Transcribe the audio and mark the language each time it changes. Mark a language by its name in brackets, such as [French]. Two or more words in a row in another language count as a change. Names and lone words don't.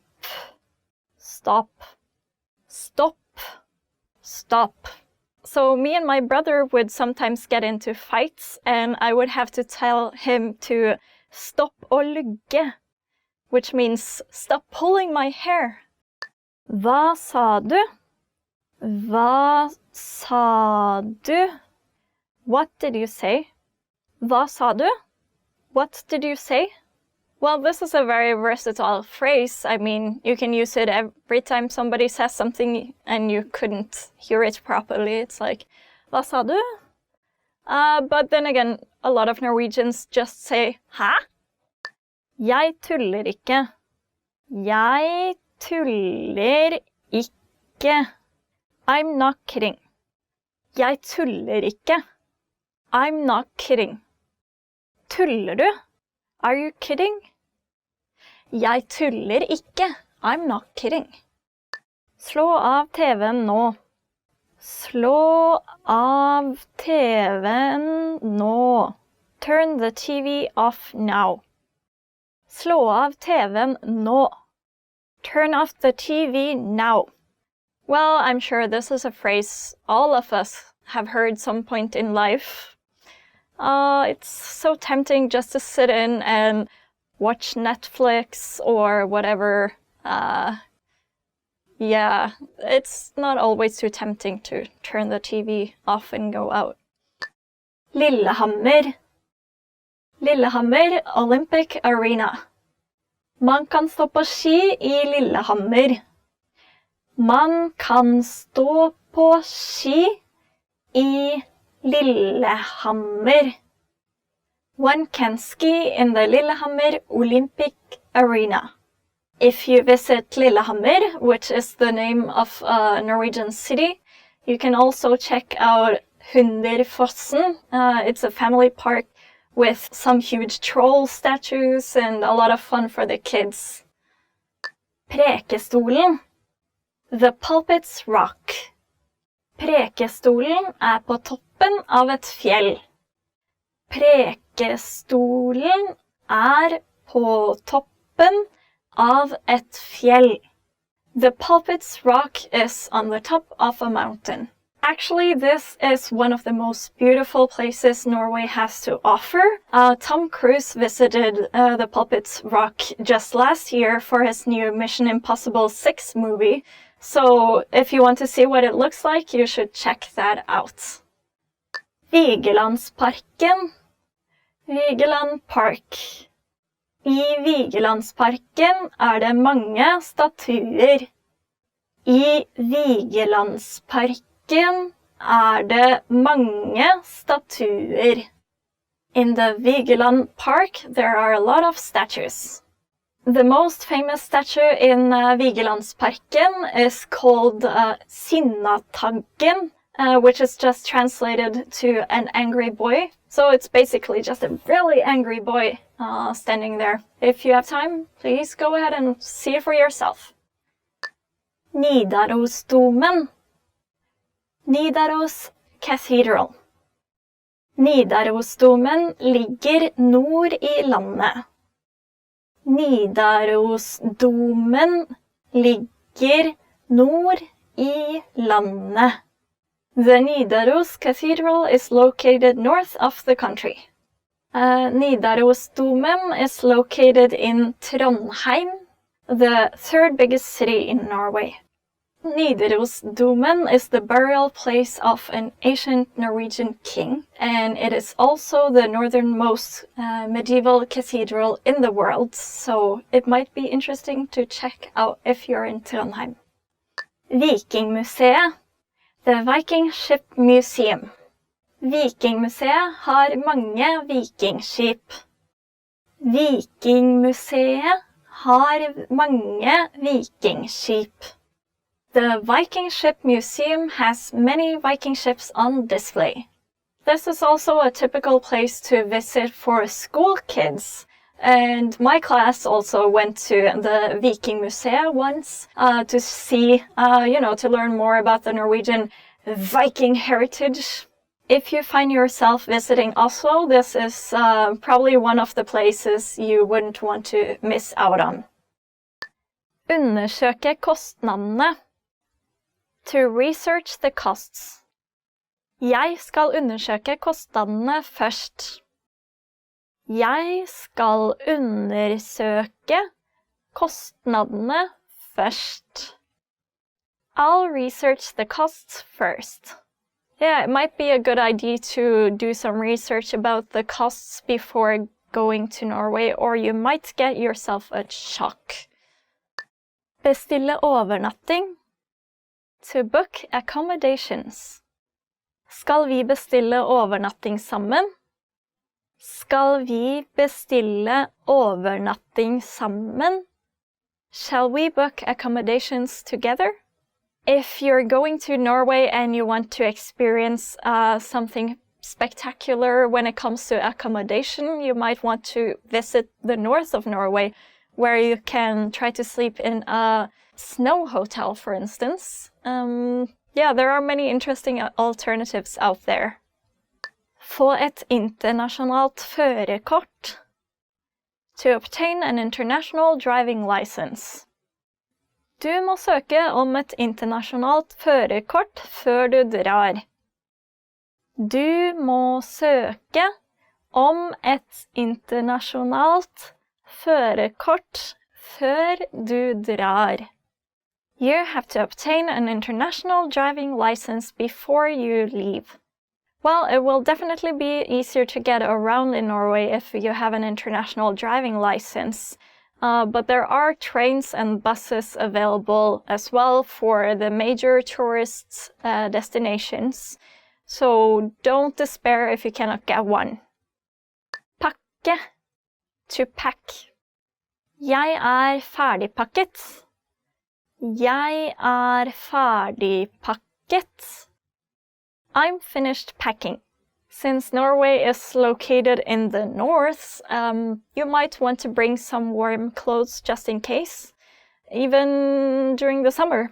[English] Stop. Stop. Stop. So me and my brother would sometimes get into fights, and I would have to tell him to stop [Norwegian] å lugge, [English] which means stop pulling my hair. [Norwegian] Hva sa du? Hva sa du? [English] What did you say? [Norwegian] Hva sa du? [English] What did you say? Well, this is a very versatile phrase. I mean, you can use it every time somebody says something and you couldn't hear it properly. It's like, [Norwegian] hva sa du? [English] But then again, a lot of Norwegians just say, [Norwegian] hæ? Jeg tuller ikke. Jeg tuller ikke. [English] I'm not kidding. [Norwegian] Jeg tuller ikke. [English] I'm not kidding. [Norwegian] Tuller du? [English] Are you kidding? [Norwegian] Jeg tuller ikke. [English] I'm not kidding. [Norwegian] Slå av TV-en nå. Slå av TV-en nå. [English] Turn the TV off now. [Norwegian] Slå av TV-en nå. [English] Turn off the TV now. Well, I'm sure this is a phrase all of us have heard some point in life. It's so tempting just to sit in and watch Netflix or whatever. Yeah, it's not always too tempting to turn the TV off and go out. Lillehammer. Lillehammer Olympic Arena. [Norwegian] Man kan stå på ski i Lillehammer. Man kan stå på ski i Lillehammer. [English] One can ski in the Lillehammer Olympic Arena. If you visit Lillehammer, which is the name of a Norwegian city, you can also check out Hunderfossen. It's a family park with some huge troll statues and a lot of fun for the kids. Prekestolen. The Pulpit Rock. [Norwegian] Prekestolen på toppen av et fjell. Prekestolen på toppen av et fjell. [English] The Pulpit Rock is on the top of a mountain. Actually, this is one of the most beautiful places Norway has to offer. Tom Cruise visited the Pulpit Rock just last year for his new Mission Impossible 6 movie. So if you want to see what it looks like, you should check that out. Vigelandsparken. Vigeland Park. [Norwegian] I Vigelandsparken det mange statuer. I Vigelandsparken det mange statuer. [English] In the Vigeland Park, there are a lot of statues. The most famous statue in Vigelandsparken is called Sinnataggen, which is just translated to an angry boy. So it's basically just a really angry boy standing there. If you have time, please go ahead and see it for yourself. Nidarosdomen. Nidaros Cathedral. [Norwegian] Nidarosdomen ligger nord i landet. Nidarosdomen ligger nord i landet. [English] The Nidaros Cathedral is located north of the country. Nidarosdomen is located in Trondheim, the third biggest city in Norway. Nidarosdomen is the burial place of an ancient Norwegian king, and it is also the northernmost medieval cathedral in the world, so it might be interesting to check out if you're in Trondheim. Vikingmuseet, the Viking Ship Museum. [Norwegian] Vikingmuseet har mange vikingskip. Vikingmuseet har mange vikingskip. [English] The Viking Ship Museum has many Viking ships on display. This is also a typical place to visit for school kids. And my class also went to the Viking Museum once to see, to learn more about the Norwegian Viking heritage. If you find yourself visiting Oslo, this is probably one of the places you wouldn't want to miss out on. [Norwegian] Undersøke kostnadene. [English] To research the costs. [Norwegian] Jeg skal undersøke kostnadene først. Jeg skal undersøke kostnadene først. [English] I'll research the costs first. Yeah, it might be a good idea to do some research about the costs before going to Norway, or you might get yourself a shock. [Norwegian] Bestille overnatting. [English] To book accommodations. [Norwegian] Skal vi bestille overnatting sammen? Skal vi bestille overnatting sammen? [English] Shall we book accommodations together? If you're going to Norway and you want to experience something spectacular when it comes to accommodation, you might want to visit the north of Norway, where you can try to sleep in a snow hotel, for instance. There are many interesting alternatives out there. [Norwegian] Få et internasjonalt førerkort. [English] To obtain an international driving license. [Norwegian] Du må søke om et internasjonalt førerkort før du drar. Du må søke om et internasjonalt førerkort før du drar. [English] You have to obtain an international driving license before you leave. Well, it will definitely be easier to get around in Norway if you have an international driving license. But there are trains and buses available as well for the major tourist destinations. So don't despair if you cannot get one. Pakke. To pack. [Norwegian] Jeg ferdigpakket. Jeg ferdigpakket. [English] I'm finished packing. Since Norway is located in the north, you might want to bring some warm clothes just in case, even during the summer.